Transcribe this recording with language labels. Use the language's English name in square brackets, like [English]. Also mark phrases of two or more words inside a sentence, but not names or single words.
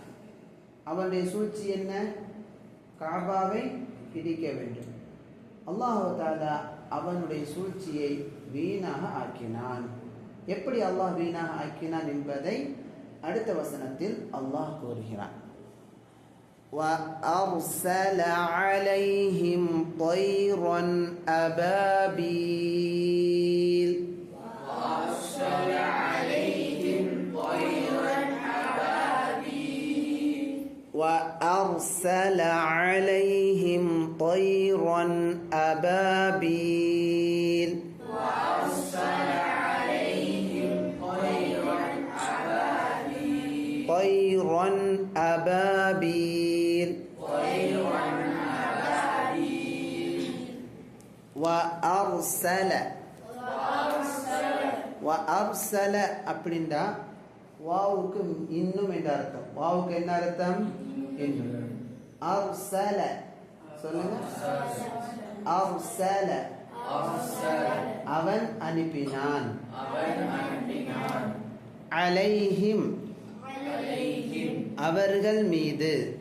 [Tamil] அவனுடைய சூழ்ச்சி என்ன? காபாவை இடிக்க வேண்டும். அல்லாஹ் தஆலா அவனுடைய சூழ்ச்சியை வீணாக ஆக்கினான். எப்படி அல்லாஹ் வீணாக ஆக்கினான் என்பதை அடுத்த வசனத்தில் அல்லாஹ் கூறுகிறான். [Arabic] وأرسل عليهم طيرا أبابيل وأرسل عليهم طيرا أبابيل وأرسل عليهم طيرا أبابيل وأرسل عليهم طيرا أبابيل طيرا أبابيل طيرا أبابيل وأرسل وأرسل [Tamil] அப்படிண்டா வாவுக்கு இன்னும் என்ற அர்த்தம். வாவுக்கு என்ன அர்த்தம்? இன்னும். அர்சல சொல்லுங்க. அர்சல அவன் அனுப்பினான். அலைஹிம் அவர்கள் மீது.